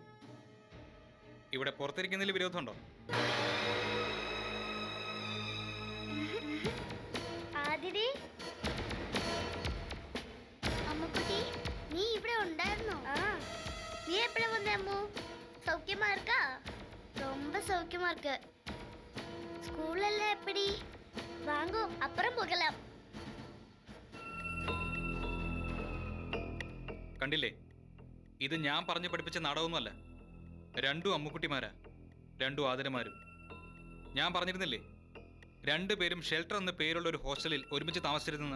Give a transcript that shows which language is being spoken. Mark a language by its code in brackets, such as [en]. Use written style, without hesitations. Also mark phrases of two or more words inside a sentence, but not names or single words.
[ml] ഇവിടെ പുറത്തിരിക്കുന്നതിൽ വിരോധമുണ്ടോ? ആതിരി, അമ്മുക്കുട്ടി, നീ ഇവിടെ ഉണ്ടായിരുന്നോ? നീ എപ്പോഴാ വന്നേ അമ്മു? [ta] சௌக்கியமா இருக்கா? ரொம்ப சௌக்கியமா இருக்கு. ஸ்கூல்ல எப்படி? வாங்கோ, அப்புறம் போகலாம். [ml] കണ്ടില്ലേ, ഇത് ഞാൻ പറഞ്ഞു പഠിപ്പിച്ച നാടകമൊന്നുമല്ല. രണ്ടും അമ്മുക്കുട്ടിമാരാ, രണ്ടും ആദരമാരും. ഞാൻ പറഞ്ഞിരുന്നില്ലേ, രണ്ടുപേരും ഷെൽട്ടർ എന്ന പേരുള്ള ഒരു ഹോസ്റ്റലിൽ ഒരുമിച്ച് താമസിച്ചിരുന്നെന്ന്.